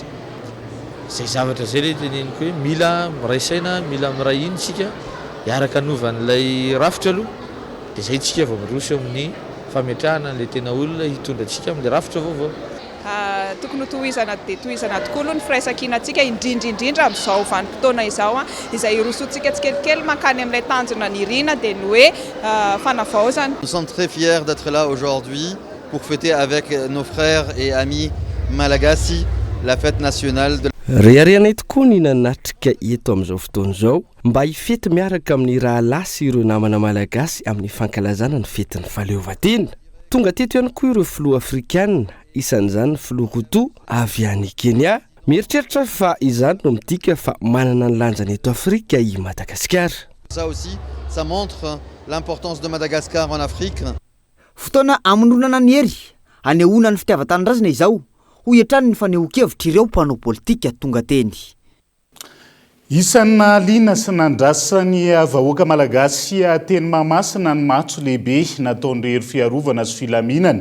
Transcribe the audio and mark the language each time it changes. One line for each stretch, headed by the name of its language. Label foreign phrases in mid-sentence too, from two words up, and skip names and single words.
Malagasy: Zay zavatra zay le teneniko hoe mila miraisaina, mila miray iny tsika hiaraka novan'ilay rafitra aloha dia zay tsika vao miroso amin'ny fametrahana le tena olona hitondra antsika amin'ilay rafitra vaovao. Tokony tohizana dia tohizana tokoa aloha ny firaisan-kinantsika indrindra amin'izao vanim-potoana izao izay irosoantsika tsikelikely mankany amin'ilay tanjona nirina dia ny hoe fanavaozana.
French: Nous sommes très fiers d'être là aujourd'hui pour fêter avec nos frères et amis malagasy la fête nationale de
Malagasy: reharehanay tokoa ny nanatrika eto amin'izao fotoana izao mba hifety miaraka amin'ny rahalahy sy ireo namana malagasy amin'ny fankalazana ny fetin'ny fahaleovan-tena. Tonga teto ihany koa ireo filoha afrikanina, isan'izany filoha Koto avy any Kenya, mieritreritra fa izany no midika fa manana ny lanjany eto Afrika i Madagasikara.
French: Ça aussi, ça montre l'importance de Madagascar en Afrique.
Malagasy: Fotoana amononana ny hery anehoana ny fitiavan-tanindrazana izao hoy hatrany ny fanehoan-kevitra ireo mpanao politika tonga teny. Isan'ny nahaliana sy nandrasany vahoaka malagasy teny Mahamasina ny matso lehibe nataon'ireo fiarovana sy filaminana.